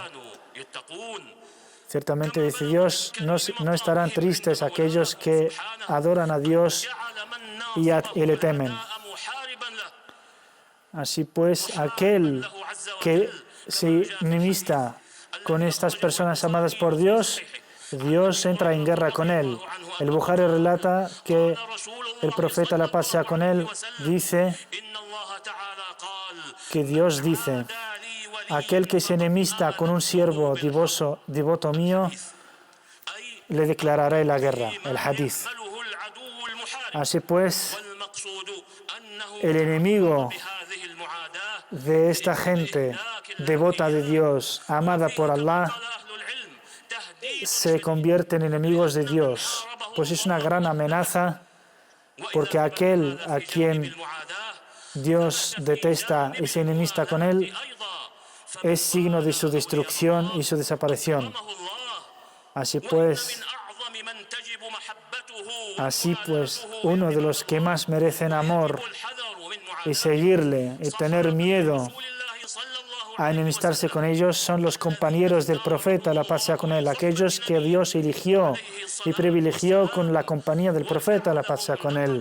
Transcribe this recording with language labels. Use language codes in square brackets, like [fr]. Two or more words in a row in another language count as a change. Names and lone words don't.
[ar] يتقون [es] Ciertamente, dice Dios, no estarán tristes aquellos que adoran a Dios y le temen. [ar] محاربا له [es] Así pues, aquel que se enemista con estas personas amadas por Dios, Dios entra en guerra con él. El Bukhari relata que el profeta, la paz sea con él, dice [ar] إن الله تعالى قال [es] que Dios dice: [ar] دع لي ولي [es] aquel que se enemista con un siervo devoto mío, [ar] أي [es] le declararé la guerra. El hadith. [ar] يقبله العدو المحارب [es] Así pues, [ar] والمقصود أنه [es] el enemigo [ar] بهذه المعاداة [es] de esta gente devota de Dios, amada por Allah, [ar] قال أهل العلم تهديد [es] se convierte en enemigos de Dios, pues es una gran amenaza, porque aquel a quien [ar] المعاداة [es] Dios detesta y se enemista con él [ar] أيضا [es] es signo de su destrucción y su desaparición. [ar] فهمه الله [es] Así pues, [ar] من أعظم من تجب محبته [es] Así pues, uno de los que más merecen amor y seguirle y tener miedo a enemistarse con ellos son los compañeros del profeta, la paz sea con él, aquellos que Dios eligió y privilegió con la compañía del profeta, la paz sea con él.